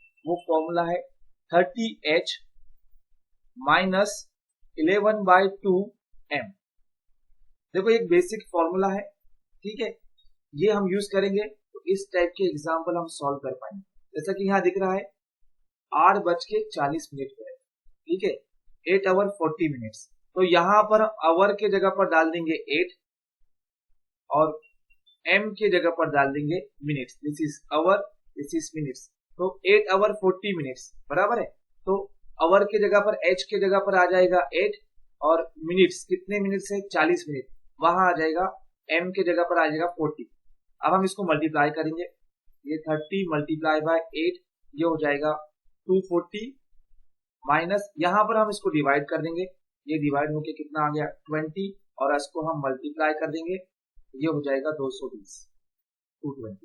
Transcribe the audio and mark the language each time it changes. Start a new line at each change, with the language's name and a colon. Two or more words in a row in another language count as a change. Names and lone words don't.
Hindi: वो फॉर्मूला है 30h माइनस 11/2m। देखो एक बेसिक फॉर्मूला है, ठीक है, ये हम यूज करेंगे तो इस टाइप के एग्जाम्पल हम सॉल्व कर पाएंगे। जैसा कि यहाँ दिख रहा है 8:40 पर है, ठीक है,
English: 8 hour 40 minutes।
Hindi: तो यहाँ पर आवर के जगह पर डाल देंगे 8 और m के जगह पर डाल देंगे मिनट्स।
English: this is hour, this is minutes,
Hindi: तो
English: 8 hour 40 minutes
Hindi: बराबर है। तो आवर के जगह पर h के जगह पर आ जाएगा 8 और मिनट्स कितने मिनट्स है, 40 मिनट, वहां आ जाएगा m के जगह पर आ जाएगा 40। अब हम इसको मल्टीप्लाई करेंगे, ये 30
English: multiply by
Hindi: 8, ये हो जाएगा 240 माइनस, यहाँ पर हम इसको डिवाइड कर देंगे, ये डिवाइड होके कितना आ गया 20, और इसको हम मल्टीप्लाई कर देंगे, ये हो जाएगा 220, 220।